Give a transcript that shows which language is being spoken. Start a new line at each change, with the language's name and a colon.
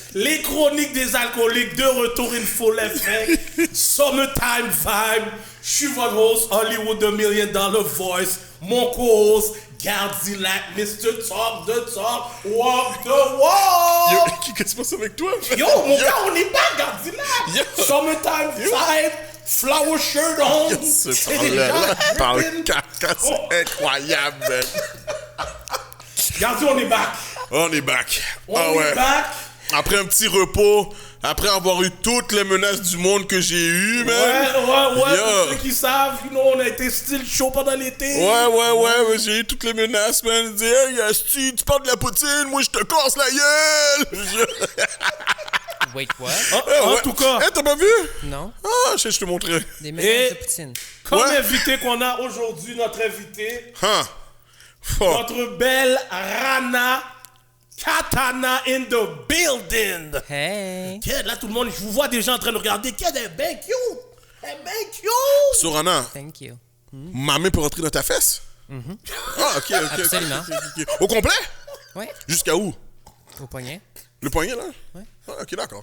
French: Les chroniques des alcooliques de retour
English: in full effect. Summertime vibe.
French: Je suis votre host, Hollywood The $1 Million Voice. Mon co-host, Gardilac, Mr.
English: Talk the Talk, Walk the Walk.
French: Yo, qu'est-ce qui se passe avec toi? Yo, mon gars, on est pas Gardilac.
English: Summertime vibe. Flower shirt on.
French: C'est déjà par caca, c'est incroyable, man. Gardi, on est back. On est back. On est back. Après un petit repos, après avoir eu toutes les menaces du monde que j'ai eues, man. Ouais. Pour ceux qui savent, on a été still chaud pendant l'été. Ouais, j'ai eu toutes les menaces, man. Ils disaient, hey, Asti, tu parles de la poutine, moi je te casse la gueule.
English: Wait, what?
French: En tout cas. T'as pas vu? Non. Ah, je te montrer. Des mélanges de poutine. Comme invité qu'on a aujourd'hui, notre invité, Oh. notre belle Rana Katana in the building. Hey. Ked, là, tout le monde, je vous vois déjà en train de regarder. Ked, elle est bien cute. Elle est bien cute. Sorana,
English: Thank you.
French: ma main peut rentrer dans ta fesse? Ah, ok. Absolument. Ok. Au complet? Ouais. Jusqu'à où? Au poignet. Le poignet, là? Ouais. Ah, ok, d'accord.